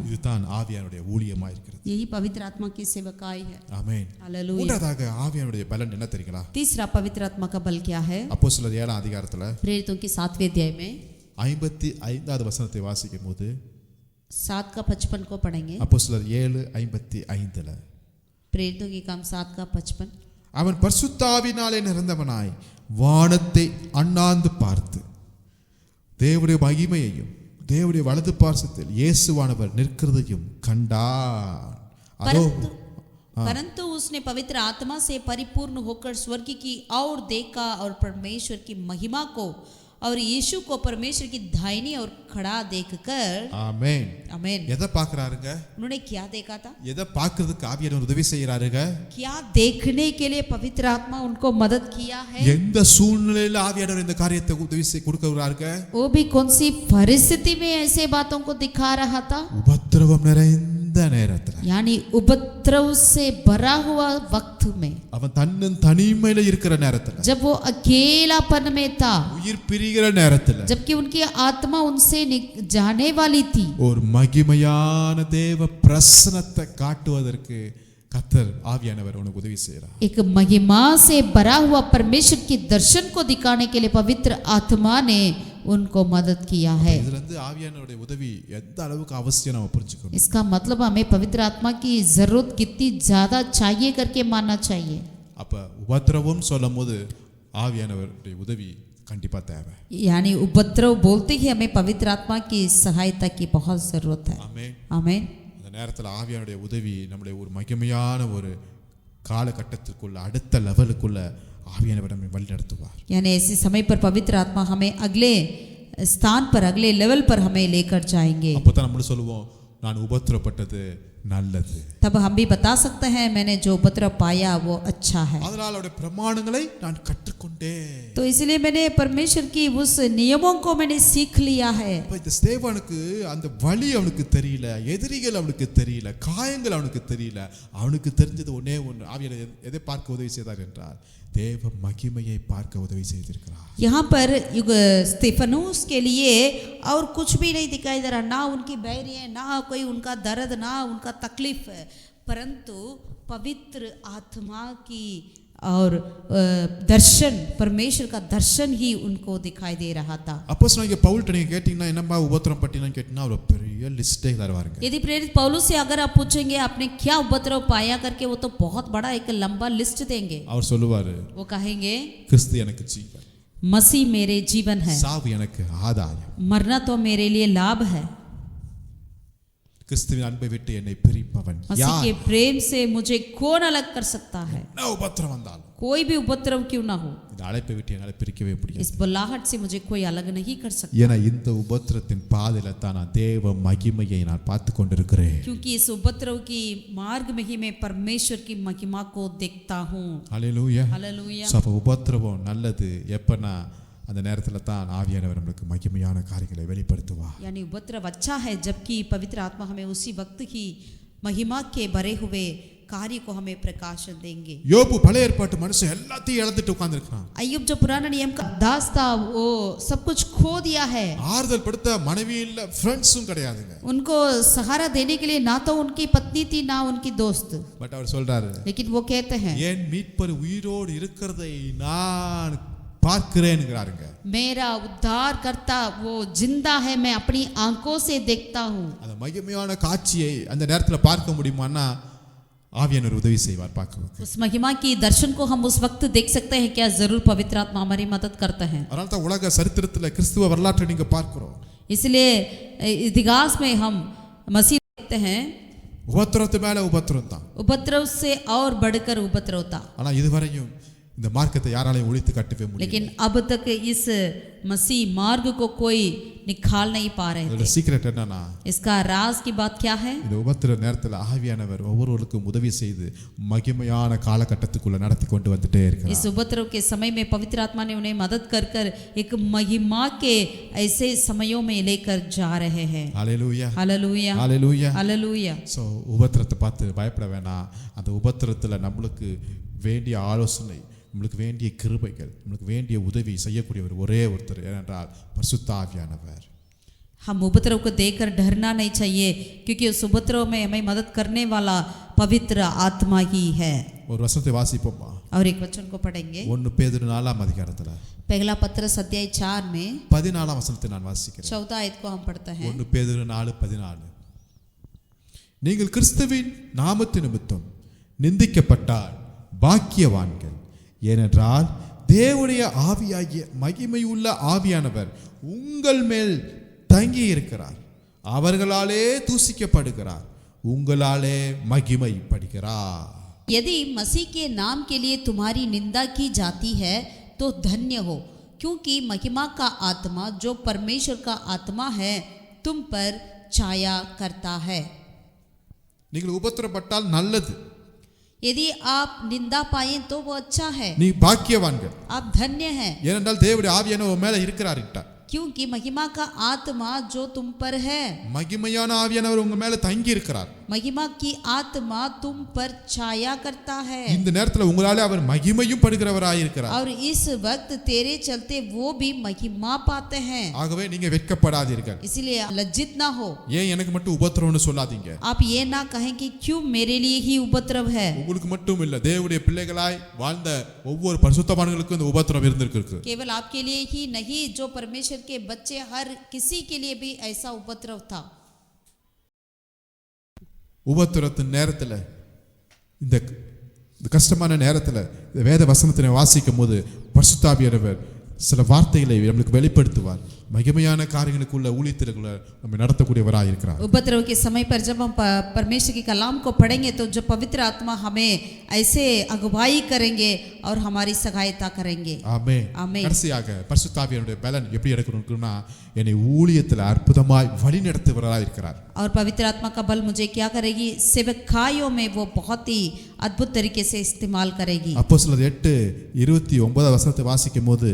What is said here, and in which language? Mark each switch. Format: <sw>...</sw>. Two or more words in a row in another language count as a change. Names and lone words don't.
<ta>இதுதான் ஆவியானுடைய ஊழியமா இருக்கிறது.</ta> <hi>यही पवित्र आत्मा की सेवकाई है.</hi> <ta>ஆமென்.</ta> <hi>हालेलुया.</hi> <ta>மூன்றாவதாக ஆவியானுடைய பலன் என்ன தெரியுங்களா?</ta> <hi>तीसरा पवित्र आत्मा का बल क्या है?</hi> <ta>அப்போஸ்தலர் 7ஆம் அதிகாரத்துல</ta> <hi>प्रेरितों के 7वें अध्याय में</hi> <ta>55வது வசனத்தை வாசிக்கும் போது</ta> <hi>7 का 55 को पढ़ेंगे.</hi> <ta>அப்போஸ்தலர் 7:55ல</ta> <hi>प्रेरितों के काम 7 का 55.</hi> <ta>அவன் பரிசுத்த ஆவியினாலே நிறைந்தவனாய் வானத்தை அண்ணாந்து பார்த்து தேவனுடைய மகிமையையும் தேவனுடைய வலது பார்சத்தில் இயேசுவானவர் நிற்கிறதையும் கண்டான். அதோ</ta> <hi>परंतु उसने पवित्र आत्मा से परिपूर्ण होकर स्वर्ग की ओर देखा और परमेश्वर की महिमा को और यीशु को परमेश्वर की दाहिनी ओर खड़ा देखकर.</hi> <ta>ஆமென்.</ta> <hi>आमीन.</hi> <ta>எதை பார்க்கறாருங்க?</ta> <hi>उन्होंने क्या देखा था?</hi> <ta>எதை பார்க்கிறதுக்கு ஆவியானவர் உதவி செய்யறாருங்க?</ta> <hi>क्या देखने के लिए पवित्र आत्मा उनको मदद किया है?</hi> <ta>எந்த சூழ்நிலையில ஆவியானவர் இந்த காரியத்தை உதவி செய்ய கொடுக்கறாருங்க?</ta> <hi>वो भी कौन सी परिस्थिति में ऐसे बातों को दिखा रहा था?</hi> <ta>உபத்திரவம் நிறைந்த நேரத்துல,</ta> <hi>यानी उपद्रव से भरा हुआ वक्त में,</hi> <ta>அவன் தன்னன் தனிமையில இருக்கிற நேரத்துல,</ta> <hi>जब वो अकेलापन में था,</hi> <ta>உயிர் பிரிகிற நேரத்துல,</ta> <hi>जबकि उनकी आत्मा उनसे जाने वाली थी,</hi> <ta>ஒரு மகிமையான தேவ பிரசன்னத்தை காட்டுவதற்கு கர்த்தர் ஆவியானவர் உனக்கு உதவி செய்கிறார்.</ta> <hi>एक महिमा से भरा हुआ परमेश्वर के दर्शन को दिखाने के लिए पवित्र आत्मा ने उनको मदद किया है।</hi> <ta>இதுல இருந்து ஆவியானவருடைய உதவி எந்த அளவுக்கு அவசியம் நம்ம புரிஞ்சுக்கணும்.</ta> <hi>इसका मतलब हमें पवित्र आत्मा की जरूरत कितनी ज्यादा चाहिए करके मानना चाहिए।</hi> <ta>அப்ப உபத்திரவம் சொல்லும்போது ஆவியானவருடைய உதவி கண்டிப்பா தேவை.</ta> <hi>यानी उपद्रव बोलते ही हमें पवित्र आत्मा की सहायता की बहुत जरूरत है।</hi> <ta>ஆமென்.</ta> <hi>आमीन।</hi> <ta>அந்த நேரத்துல ஆவியானுடைய உதவி நம்முடைய ஒரு மகிமையான ஒரு காலகட்டத்திற்குள்ள அடுத்த லெவலுக்குள்ள ஆவியானவர் நம்மை வழி நடத்துவார்.</ta> <hi>यानी ऐसे समय पर पवित्र आत्मा हमें अगले स्थान पर अगले लेवल पर हमें लेकर जाएंगे।</hi> <ta>அப்பதான் நம்ம சொல்லுவோம் நான் உபத்திரப்பட்டது நல்லது.</ta> <hi>तब हम भी बता सकते हैं मैंने जो उपद्रव पाया वो अच्छा है।</hi> <ta>அதனால அவருடைய பிரமாணங்களை நான் கற்றுக்கொண்டேன்.</ta> <hi>तो इसलिए मैंने परमेश्वर की उस नियमों को मैंने सीख लिया है।</hi> <ta>அப்ப இந்த ஸ்தேவானுக்கு அந்த வலி அவனுக்கு தெரியல, எதிரிகள் அவனுக்கு தெரியல, காயங்கள் அவனுக்கு தெரியல. அவனுக்கு தெரிஞ்சது ஒண்ணே ஒன்று, ஆவியானவர் எதை பார்க்க உதவி செய்தார் என்றால் தேவ மகிமையை பார்க்க உதவி செய்திருக்கிறார்.</ta> <hi>यहाँ पर स्तेफनोस के लिए और कुछ भी नहीं दिखाई दे रहा, ना उनकी बैरियां, ना कोई उनका दर्द, ना उनका तकलीफ, परंतु पवित्र आत्मा की और दर्शन, परमेश्वर का दर्शन ही उनको दिखाई दे रहा था।</hi> <ta>அப்போஸ்தலனாகிய பவுல்ட்ட நீங்க கேட்டீங்கன்னா என்னப்பா உபத்திரம் பட்டினான்னு கேட்டீங்கன்னா ஒரு பெரிய லிஸ்டே தருவாருங்க.</ta> <hi>यदि प्रेरित पौलुस से अगर आप पूछेंगे आपने क्या उपद्रव पाया करके, वो तो बहुत बड़ा एक लंबा लिस्ट देंगे।</hi> <ta>அவர் சொல்லுவாரு,</ta> <hi>वो कहेंगे</hi> <ta>கிறிஸ்து எனக்கு ஜீவன்,</ta> <hi>मसीह मेरे जीवन है,</hi> <ta>சாவு எனக்கு ஆதாயம்,</ta> <hi>मरना तो मेरे लिए लाभ है,</hi> <ta>கிறிஸ்துவின் அன்பை விட்டு என்னை பிரிப்பவன்</ta> <hi>मसीह</hi> <ta>யார்?</ta> <hi>के प्रेम से मुझे कौन अलग कर सकता है?</hi> <ta>என்ன உபத்திரம் வந்தாலும்</ta> <hi>कोई भी उपद्रव क्यों ना हो,</hi> <ta>இந்த அழைப்பை விட்டு என்னால பிரிக்கவே முடியாது.</ta> <hi>इस बुलाहट से मुझे कोई अलग नहीं कर सकता,</hi> <ta>ஏன்னா இந்த உபத்திரத்தின் பாதையில தான் நான் தேவ மகிமையை நான் பார்த்து கொண்டிருக்கிறேன்.</ta> <hi>क्योंकि इस उपद्रव की मार्ग में ही मैं परमेश्वर की महिमा को देखता हूँ।</hi> <ta>ஹல்லேலூயா.</ta> <hi>हालेलुया।</hi> <ta>அப்ப உபத்திரவம் நல்லது எப்பனா அந்த நேரத்துல தான் ஆவியானவர் நமக்கு மகிமையான காரியங்களை வெளிப்படுத்துவார்.</ta> <hi>यानी उपद्रव अच्छा है जबकि पवित्र आत्मा हमें उसी वक्त ही महिमा के भरे हुए कार्य को हमें प्रकाशन देंगे।</hi> <ta>யோபு பழைய ஏற்பாட்டு மனுஷன் எல்லாத்தையும் இழந்துட்டு உட்கார்ந்திருக்கான்.</ta> <hi>अय्यूब जो पुराना नियम का दास था वो सब कुछ खो दिया है।</hi> <ta>ஆறுதல் படுத்த மனைவி இல்ல, ஃப்ரெண்ட்ஸும் கிடையாதுங்க.</ta> <hi>उनको सहारा देने के लिए ना तो उनकी पत्नी थी ना उनकी दोस्त,</hi> <ta>பட் அவர் சொல்றாரு,</ta> <hi>लेकिन वो कहते हैं</hi> <ta>என் மீட்பர் உயிரோடு இருக்கிறதை நான் பார்க்கிறேன்ங்கறாருங்க.</ta> <hi>मेरा उद्धार करता वो जिंदा है, मैं अपनी आंखों से देखता हूँ।</hi> <ta>அந்த மகிமையான காட்சியை அந்த நேரத்துல பார்க்க முடியுமான்னா ஆவியானவர் உதவி செய்வார் பார்க்க.</ta> <hi>उस महिमा की दर्शन को हम उस वक्त देख सकते हैं क्या? जरूर पवित्र आत्मा हमारी मदद करते हैं।</hi> <ta>அதனால தான் உலக சரித்திரத்துல கிறிஸ்துவ வரலாற்றை நீங்க பார்க்கிறோம்.</ta> <hi>इसलिए इतिहास में हम मसीह देखते हैं,</hi> <ta>உபத்திரத்து மேல உபத்திரம் தான்.</ta> <hi>उपद्रव से और बढ़कर उपद्रव था,</hi> <ta>ஆனா இதுவரையும் இந்த மார்க்கத்தை யாராலையும் ஒழித்து கட்டவே முடியல.</ta> <hi>लेकिन अब तक इस मसीह मार्ग को कोई निकाल नहीं पा रहे</hi> <ta>இதோட</ta> <hi>थे।</hi> <ta>சீக்ரெட் என்னன்னா</ta> <hi>इसका राज की बात क्या है?</hi> <ta>இந்த உபத்திர நேரத்துல ஆவியானவர் ஒவ்வொருவருக்கும் உதவி செய்து மகிமையான காலகட்டத்துக்குள்ள நடத்தி கொண்டு வந்துட்டே</ta> <hi>इस</hi> <ta>இருக்கிறார்.</ta> <hi>उपद्रव के समय में पवित्र आत्मा ने उन्हें मदद कर कर एक महिमा के ऐसे समयों में लेकर जा रहे हैं।</hi> <ta>ஹல்லேலூயா.</ta> <hi>हालेलुया,</hi> <ta>ஹல்லேலூயா.</ta> <hi>हालेलुया।</hi> <ta>ஸோ உபத்திரத்தை பார்த்து பயப்பட வேணாம். அந்த உபத்திரத்துல நம்மளுக்கு வேண்டிய ஆலோசனை, நம்மளுக்கு வேண்டிய கிருபைகள், நம்மளுக்கு வேண்டிய உதவி செய்யக்கூடியவர் ஒரே ஒருத்தர், ஏனென்றால் பரிசுத்த ஆவியானவர்.</ta> <hi>हम उपद्रव को देखकर डरना नहीं चाहिए, क्योंकि उस उपद्रव में हमें मदद करने वाला पवित्र आत्मा ही है।</hi> <ta>ஒரு வசனத்தை வாசிப்போமா?</ta> <hi>और एक वचन को पढ़ेंगे,</hi> <ta>1 பேதுரு 4ஆம் அதிகாரத்துல</ta> <hi>पहला पत्रस अध्याय 4 में</hi> <ta>14ஆம் வசனத்தை நான் வாசிக்கிறேன்.</ta> <hi>14 आयत को हम पढ़ते हैं।</hi> <ta>1 பேதுரு 4:14. நீங்கள் கிறிஸ்துவின் நாமத்து நிமித்தம் நிந்திக்கப்பட்டால் பாக்கியவான்கள், ஏனென்றால் தேவனுடைய ஆவியாகிய மகிமையுள்ள ஆவியானவர் உங்கள் மேல் தங்கி இருக்கிறார். அவர்களாலே தூசிக்கப்படுகிறார், உங்களாலே மகிமைப்படுகிறார்.</ta> <hi>यदि मसीह के नाम के लिए तुम्हारी निंदा की जाती है तो धन्य हो, क्योंकि महिमा का आत्मा जो परमेश्वर का आत्मा है तुम पर छाया करता है।</hi> <ta>நீங்கள் உபத்திரப்பட்டால் நல்லது,</ta> <hi>यदि आप निंदा पाए तो वो अच्छा है,</hi> <ta>நீ பாக்கியவான்கள்,</ta> <hi>आप धन्य हैं,</hi> <ta>ஏனென்றால் தேவனுடைய ஆவியானவர் உன் மேல இருக்கிறார்.</ta> <hi>क्योंकि महिमा का आत्मा जो तुम पर है,</hi> <ta>மகிமையான ஆவியானவர் உங்க மேல தங்கி இருக்கிறார்.</ta> <hi>महिमा की आत्मा तुम पर छाया करता है</hi> <ta>இந்த நேரத்துல உங்களாலே அவர் மகிமையும் படுகிறவராய் இருக்கிறார்.</ta> <hi>और इस वक्त तेरे चलते वो भी महिमा पाते हैं.</hi> <ta>ஆகவே நீங்க வெட்கப்படாதீர்கள்.</ta> <hi>इसलिए लज्जित ना हो.</hi> <ta>ஏன் எனக்கு மட்டும் உபத்திரவம்னு சொல்லாதீங்க.</ta> <hi>आप ये ना कहें कि क्यों मेरे लिए ही उपद्रव है.</hi> <ta>உங்களுக்கு மட்டும் இல்ல, தேவனுடைய பிள்ளைகளாய் வாழ்ந்த ஒவ்வொரு பரிசுத்தவான்களுக்கும் இந்த உபத்திரவம் இருந்திருக்கு.</ta> <hi>केवल आपके लिए ही नहीं, जो परमेश्वर के बच्चे हर किसी के लिए भी ऐसा उपद्रव था.</hi> <ta>உபத்திரத்தின் நேரத்துல, இந்த கஷ்டமான நேரத்துல வேத வசனத்தினை வாசிக்கும் போது பரிசுத்தாவியானவர் சில வார்த்தைகளை நம்மளுக்கு வெளிப்படுத்துவார். மகிமையான காரியங்களுக்குள்ள ஊழியத்திற்குள்ள நம்ம நடத்தக்கூடியவராக இருக்கிறார்.</ta> <hi>उपद्रव के समय पर जब हम परमेश्वर के कलाम को पढ़ेंगे तो जो पवित्र आत्मा हमें ऐसे अगुवाई करेंगे और हमारी सहायता करेंगे.</hi> <ta>ஆமென். ஆமென். கடைசியாக பரிசுத்தாவியானுடைய பலன் எப்படி இருக்கணும்னா, என்னை ஊழியத்தில் அற்புதமாய் வழி நடத்துகிறவராக இருக்கிறார்.</ta> <hi>और पवित्र आत्मा का बल मुझे क्या करेगी? सेवकाइयों में वो बहुत ही अद्भुत तरीके से इस्तेमाल करेगी.</hi> <ta>அப்போஸ்தலர் 8:29 வசனத்தை வாசிக்கும் போது,</ta>